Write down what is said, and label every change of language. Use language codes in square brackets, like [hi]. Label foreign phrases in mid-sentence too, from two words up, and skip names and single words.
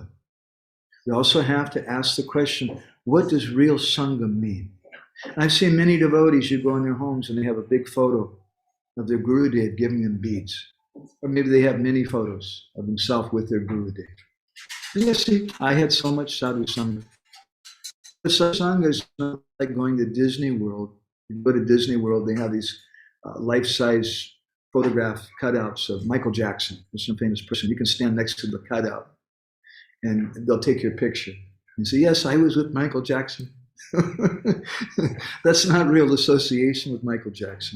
[en] We also have to ask the question, what does real Sangha mean? I've seen many devotees, you go in their homes and they have a big photo of their Gurudev giving them beads. Or maybe they have many photos of themselves with their Gurudev. Yes, see, I had so much [sa] sadhu sangha. [en] But [sa] sadhu sangha [en] is not like going to Disney World. You go to Disney World, they have these life-size photograph cutouts of Michael Jackson, or some famous person. You can stand next to the cutout, and they'll take your picture and say, "Yes, I was with Michael Jackson." That's not real association with Michael Jackson.